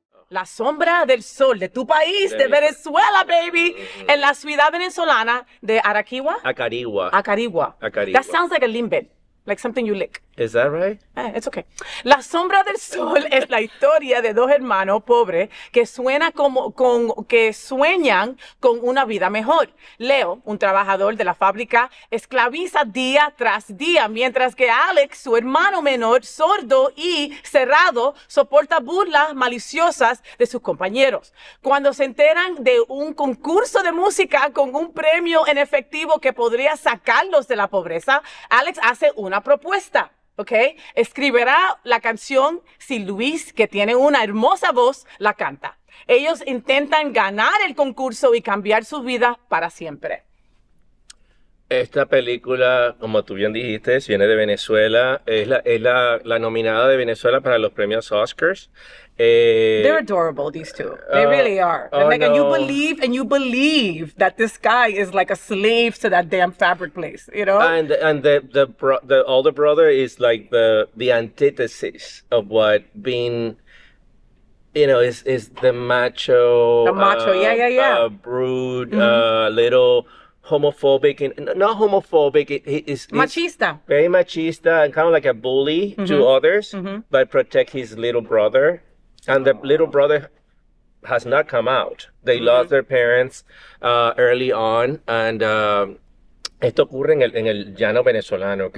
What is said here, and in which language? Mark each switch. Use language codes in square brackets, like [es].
[es] La sombra del sol de tu país, de Venezuela, baby. En la ciudad venezolana de Arequipa. Acarigua. [en] That sounds like a limbet, like something you lick. Is that right? It's okay. [es] La sombra del sol es la historia de dos hermanos pobres que sueñan con una vida mejor. Leo, un trabajador de la fábrica, esclaviza día tras día, mientras que Alex, su hermano menor, sordo y cerrado, soporta burlas maliciosas de sus compañeros. Cuando se enteran de un concurso de música con un premio en efectivo que podría sacarlos de la pobreza, Alex hace una propuesta. ¿Ok? Escribirá la canción si Luis, que tiene una hermosa voz, la canta. Ellos intentan ganar el concurso y cambiar su vida para siempre. Esta película, como tú bien dijiste, viene de Venezuela. Es la nominada de Venezuela para los premios Oscars. [en] They're adorable, these two. They really are. And you believe that this guy is like a slave to that damn fabric place, you know? And the older brother is like the antithesis of what being, is the macho. The macho, yeah. Brood, little homophobic, not homophobic. He is [es] machista. [en] Very machista and kind of like a bully to others, but protect his little brother. And the little brother has not come out. They lost their parents early on, and [es] Esto ocurre en el llano venezolano, ¿ok?